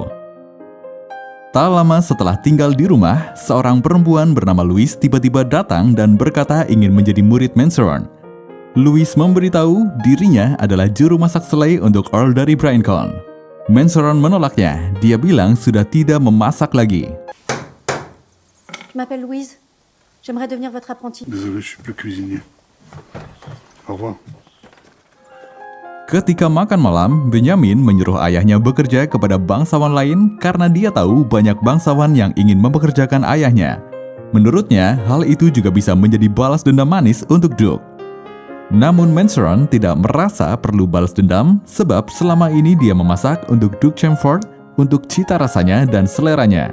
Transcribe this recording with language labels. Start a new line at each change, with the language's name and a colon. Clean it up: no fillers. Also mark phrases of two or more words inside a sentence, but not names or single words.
Indonesian: Tak lama setelah tinggal di rumah, seorang perempuan bernama Louise tiba-tiba datang dan berkata ingin menjadi murid Manceron. Louise memberitahu dirinya adalah juru masak selai untuk Earl dari Braincon. Manceron menolaknya, dia bilang sudah tidak memasak lagi.
French: Je m'appelle Louise. J'aimerais devenir votre apprenti. Désolé, je suis plus cuisinier. Au revoir.
Indonesian: Ketika makan malam, Benyamin menyuruh ayahnya bekerja kepada bangsawan lain karena dia tahu banyak bangsawan yang ingin mempekerjakan ayahnya. Menurutnya, hal itu juga bisa menjadi balas dendam manis untuk Duke. Namun Manceron tidak merasa perlu balas dendam sebab selama ini dia memasak untuk Duke Chelmsford untuk cita rasanya dan seleranya.